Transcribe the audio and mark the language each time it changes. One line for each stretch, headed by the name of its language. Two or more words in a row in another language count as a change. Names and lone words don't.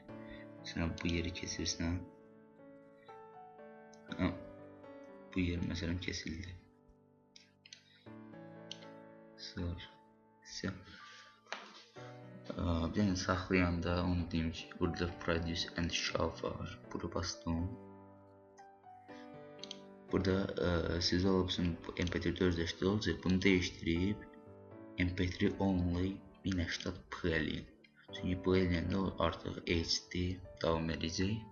Azerbaijani: Məsələn, bu yeri kesirsən. Bu yer məsələn kesildi. Sonra bir dənə saxlayanda onu deyim ki, burada
English: produce and show
Azerbaijani: var. Bura bastım. Burada siz olubsun MP3 özləşdi olacaq. Bunu dəyişdirib MP3 only 1080p eləyin. Çünki bu eləyəndə o artıq HD davam edəcək.